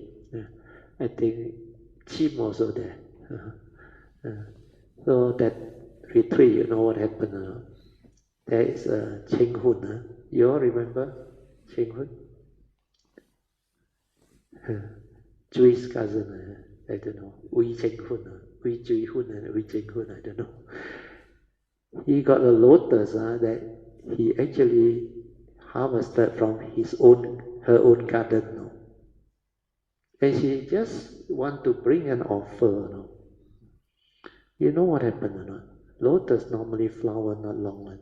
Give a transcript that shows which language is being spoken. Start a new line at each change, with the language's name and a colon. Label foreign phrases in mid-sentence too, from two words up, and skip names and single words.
English: Yeah. I think Chim also there. So that retreat, you know what happened? There is a Cheng Hun. You all remember Cheng Hun? Chui's cousin, I don't know. Wee Cheng Hun, Wee Chui Hun, and Wee Cheng Hun, I don't know. He got a lotus that he actually harvested from her own garden. No? And she just want to bring an offer. No? You know what happened or not? Lotus normally flower not long one.